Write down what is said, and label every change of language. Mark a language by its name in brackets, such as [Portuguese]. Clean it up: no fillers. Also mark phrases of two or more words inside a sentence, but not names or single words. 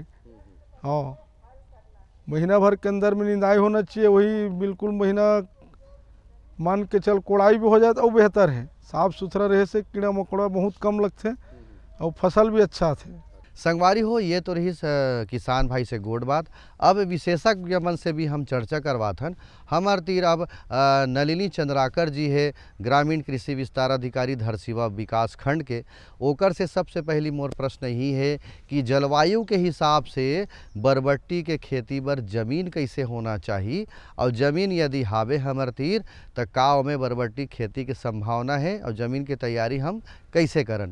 [Chhattisgarhi] हाँ, महीना भर के अंदर में निंदाई होना चाहिए, वही बिल्कुल महीना मान के चल कोड़ाई भी हो जाए तो बेहतर है। साफ़ सुथरा रहे से कीड़ा मकोड़ा बहुत कम लगते और फसल भी अच्छा थे। संगवारी हो, ये तो रही किसान भाई से गोड़ बात। अब विशेषज्ञ मन से भी हम चर्चा करवाथन। हमार तीर अब नलिनी चंद्राकर जी है, ग्रामीण कृषि विस्तार अधिकारी धरसीवा विकास खंड के। ओकर से सबसे पहली मोर प्रश्न यही है कि जलवायु के हिसाब से बरबट्टी के खेती बर जमीन कैसे होना चाहिए, और जमीन यदि हावे हमर तीर तो का में बरबट्टी खेती के संभावना है और जमीन की तैयारी हम कैसे करन।